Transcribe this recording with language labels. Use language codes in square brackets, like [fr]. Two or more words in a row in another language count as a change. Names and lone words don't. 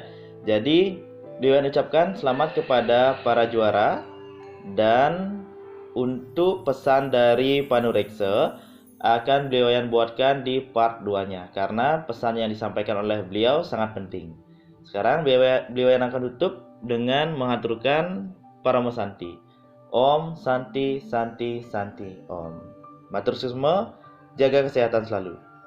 [id] Jadi beliau ucapkan selamat kepada para juara, dan untuk pesan dari Panureksa akan beliau yang buatkan di part 2-nya karena pesan yang disampaikan oleh beliau sangat penting. Sekarang beliau yang akan tutup dengan mengaturkan Paramo Santi. [sa] Om Santi Santi Santi Om. [ban] Matur susma, [id] jaga kesehatan selalu.